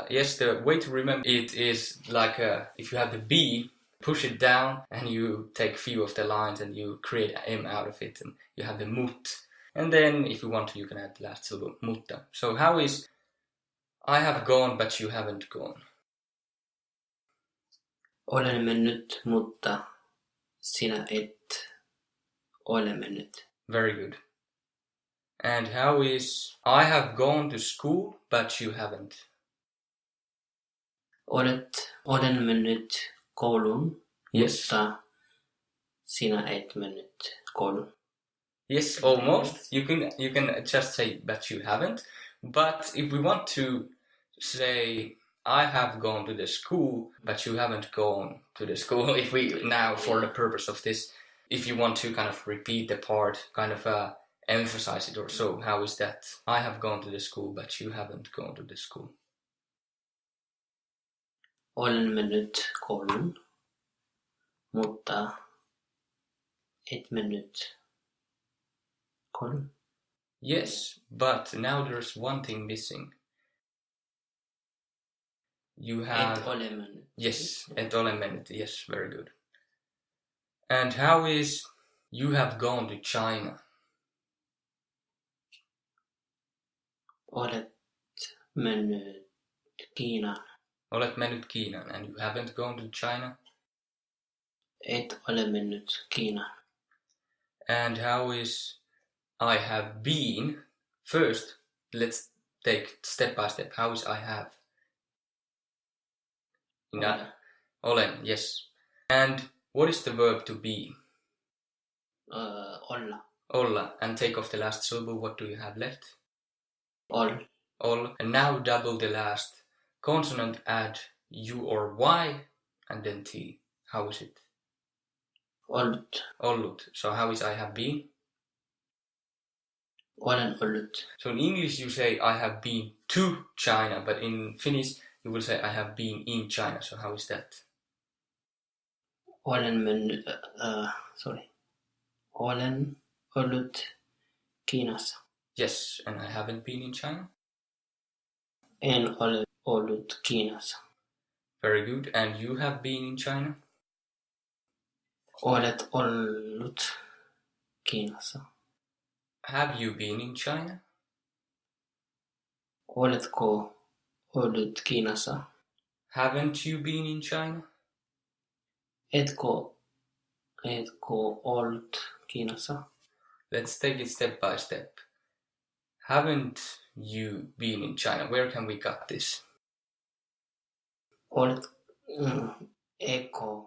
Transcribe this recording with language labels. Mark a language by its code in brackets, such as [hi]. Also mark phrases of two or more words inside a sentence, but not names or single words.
[en] Yes, the way to remember it is like if you have the B, push it down and you take few of the lines and you create an M out of it and you have the mut. And then if you want to, you can add the last syllable, mutta. So how is I have gone but you haven't gone? [fi] Olen mennyt, mutta sinä et ole mennyt. [en] Very good. And how is I have gone to school, but you haven't? [fi] Olen mennyt kouluun, [en] Yes. [fi] mutta sinä et mennyt kouluun. [en] Yes, almost. You can just say that you haven't. But if we want to say I have gone to the school, but you haven't gone to the school, if we now, for the purpose of this, if you want to kind of repeat the part, kind of emphasize it or so, how is that? I have gone to the school, but you haven't gone to the school. [fi] Olen mennyt kouluun, mutta et mennyt kouluun. [en] Yes, but now there's one thing missing. You have... [fi] Et ole mennyt. [en] Yes, [fi] et ole mennyt. [en] Yes, very good. And how is you have gone to China? [fi] Olet mennyt Kiinaan. Olet mennyt Kiinaan, [en] and you haven't gone to China? [fi] Et ole mennyt Kiinaan. [en] And how is I have been? First, let's take step by step. How is I have? Olen, yes. And what is the verb to be? [fi] Olla. Olla. [en] And take off the last syllable. What do you have left? [fi] Ol. Ol. [en] And now double the last consonant, add U or Y, and then T. How is it? [fi] Ollut. Ollut. [en] So how is I have been? [fi] Olen ollut. [en] So in English you say I have been to China, but in Finnish you will say I have been in China. So how is that? [fi] Olen mennyt, Olen ollut Kiinassa. [en] Yes, and I haven't been in China. [fi] En ole ollut Kiinassa. [en] Very good. And you have been in China? [fi] Olet ollut Kiinassa. [en] Have you been in China? [fi] Oletko ollut Kiinassa? [en] Haven't you been in China? [fi] Etko ollut Kiinassa? [en] Let's take it step by step. Haven't you been in China? Where can we cut this? [fi] Etko,